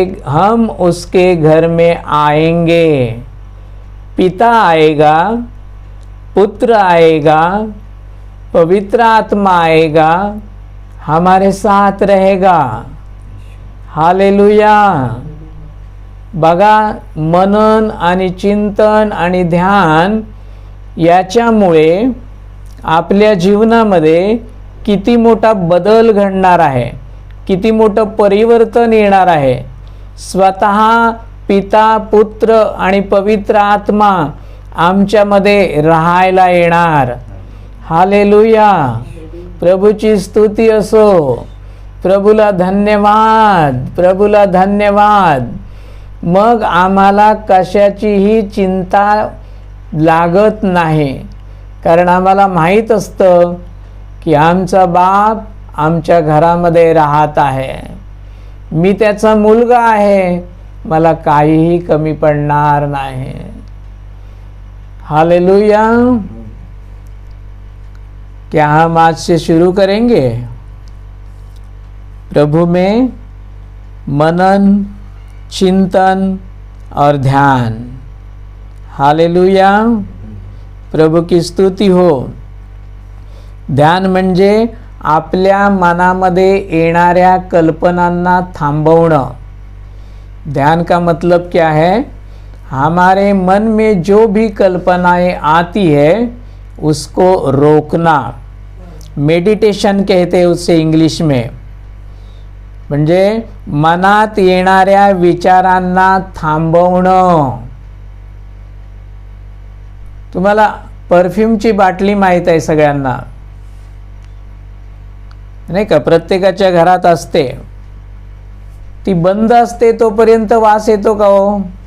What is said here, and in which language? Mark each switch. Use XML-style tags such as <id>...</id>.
<hi>हम उसके घर में आएंगे। पिता आएगा, पुत्र आएगा, पवित्र आत्मा आएगा, हमारे साथ रहेगा। हालेलुया।</hi> <mr>बघा, मनन आणि चिंतन आणि ध्यान याच्यामुळे आपल्या जीवनामध्ये किती मोठा बदल घडणार आहे, किती मोठं परिवर्तन येणार आहे। स्वतः पिता, पुत्र आणि पवित्र आत्मा आमच्यामध्ये राहायला येणार। हालेलुया। प्रभूची स्तुती असो। प्रभूला धन्यवाद, प्रभूला धन्यवाद। मग आम्हाला कशाचीही चिंता लागत नाही, कारण आम्हाला माहीत असतं की आमचा बाप आमच्या घरामध्ये राहत आहे, मी त्याचा मुलगा आहे, मला काहीही कमी पडणार नाही। हालेलुया।</mr> <hi>क्या हम आज से शुरू करेंगे प्रभु में मनन, चिंतन और ध्यान। हालेलुया। प्रभु की स्तुती हो।</hi> <mr>ध्यान म्हणजे आपल्या मनामध्ये येणाऱ्या कल्पनांना थांबवणं।</mr> <hi>ध्यान का मतलब क्या है? हमारे मन में जो भी कल्पनाएं आती है उसको रोकना। मेडिटेशन कहते हैं उससे इंग्लिश में।</hi> <mr>म्हणजे मनात येणाऱ्या विचारांना थांबवणं। तुम्हाला परफ्यूमची बाटली माहीत आहे सगळ्यांना, नाही का? प्रत्येकाच्या घरात असते। ती बंद असते तोपर्यंत वास येतो का हो?</mr>